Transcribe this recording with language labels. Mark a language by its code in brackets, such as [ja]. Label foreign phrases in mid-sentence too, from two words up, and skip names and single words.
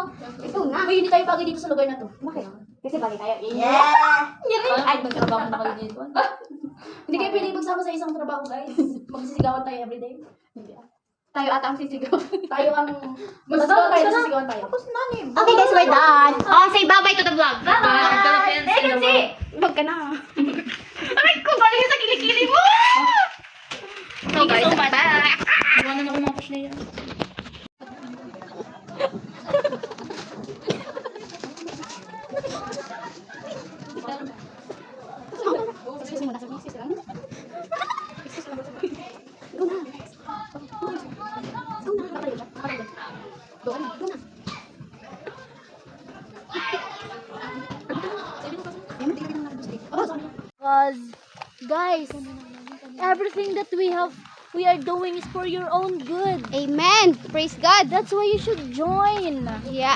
[tl] Ito na. Uy, hindi tayo bagay dito sa lugar na to. Bakit? Kasi bali tayo. Yeah! Ay, magtrabaho na kayo dito. Hindi kayo pwedeng magsama sa isang trabaho, guys. Magsisigawan tayo everyday. Tayo ata ang sisigaw. Tayo ang... Magsisigawan tayo, sisigawan tayo. Tapos na, Nim. [en] Okay guys, we're done. Oh, say bye-bye to the vlog. Philippines in the world. [tl] Vlog ka na. Aray ko, balik sa kilikili mo! [en] So guys, bye! [tl] Iwanan ako mga push na yan. Excuse mo na, excuse lang. Go na. Go na. Doon na. Doon na. [en] Because, guys, everything that we are doing is for your own good. Amen. Praise God. That's why you should join. Yeah.